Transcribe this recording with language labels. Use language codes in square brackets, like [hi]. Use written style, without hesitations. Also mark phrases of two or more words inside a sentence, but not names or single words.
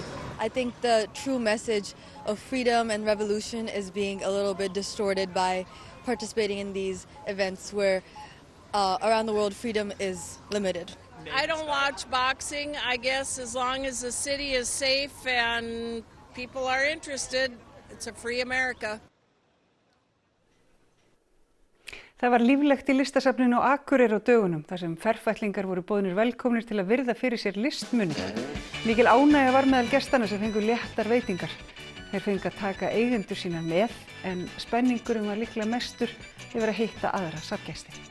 [en] I think the true message of freedom and revolution is being a little bit distorted by participating in these events where around the world freedom is limited. I don't watch boxing. I guess as long as the city is safe and people are interested, it's a free America. [is] Það var líflegt í listasafninu á Akureyri á dögunum þar sem ferfætlingar voru boðnir velkomnir til að virða fyrir sér listmuni. Mikil ánægja var meðal gestanna sem fengu léttar veitingar. Þeir fengu að taka eigendur sína með en spenningurinn var líklega mestur yfir að hitta aðra safngesti.